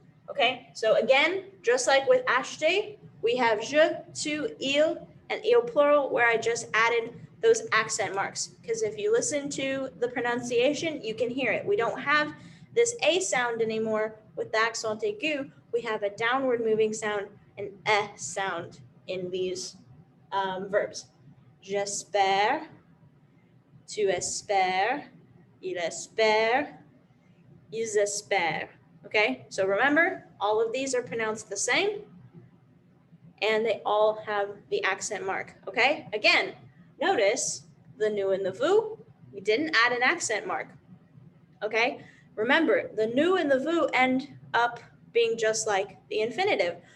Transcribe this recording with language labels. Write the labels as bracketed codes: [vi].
[en] Okay, so again, just like with acheter, we have je, tu, il, and il plural, where I just added those accent marks. Because if you listen to the pronunciation, you can hear it. We don't have this A sound anymore with the accent aigu. We have a downward moving sound, an eh sound in these verbs. [fr] J'espère, tu espères, il espère, ils espèrent. [en] Okay, so remember, all of these are pronounced the same and they all have the accent mark. Okay, again, notice the nu and the vu, we didn't add an accent mark. Okay, remember, the nu and the vu end up being just like the infinitive.